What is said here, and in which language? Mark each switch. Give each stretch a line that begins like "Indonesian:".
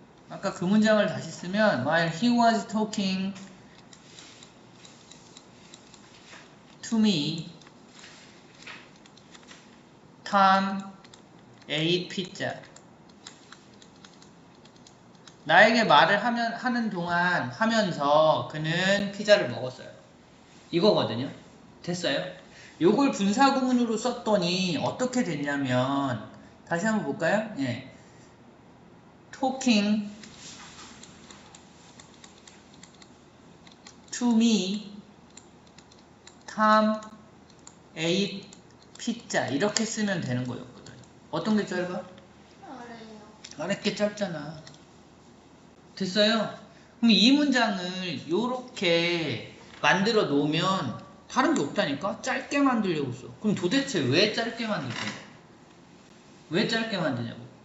Korean: 아까 그 문장을 다시 쓰면
English: while he was talking to me, Tom ate pizza.
Korean: 나에게 말을 하는 동안 하면서 그는 피자를 먹었어요. 이거거든요. 됐어요? 요걸 분사구문으로 썼더니 어떻게 됐냐면, 다시 한번 볼까요? 예.
English: talking to me, Tom ate pizza.
Korean: 이렇게 쓰면 되는 거였거든. 어떤 게 짧아? 아래요. 아래 게 짧잖아. 됐어요? 그럼 이 문장을 요렇게 만들어 놓으면 다른 게 없다니까? 짧게 만들려고 써. 그럼 도대체 왜 짧게 만들 거야? 왜 짧게 만드냐고.